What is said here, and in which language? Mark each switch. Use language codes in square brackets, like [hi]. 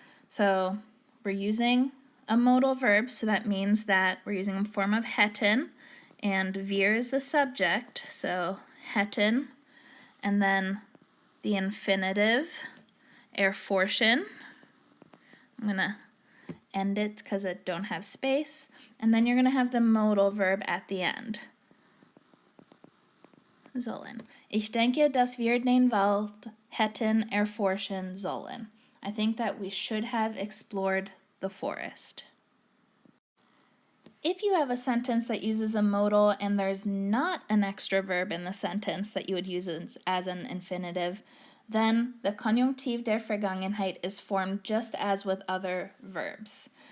[en] So we're using a modal verb, so that means that we're using a form of hätten, and wir is the subject, so hätten, and then the infinitive, erforschen. I'm going to end it because I don't have space, and then you're going to have the modal verb at the end. [de] Sollen. Ich denke, dass wir den Wald hätten erforschen sollen. [en] I think that we should have explored the forest. If you have a sentence that uses a modal and there's not an extra verb in the sentence that you would use as an infinitive, then the Konjunktiv der Vergangenheit is formed just as with other verbs.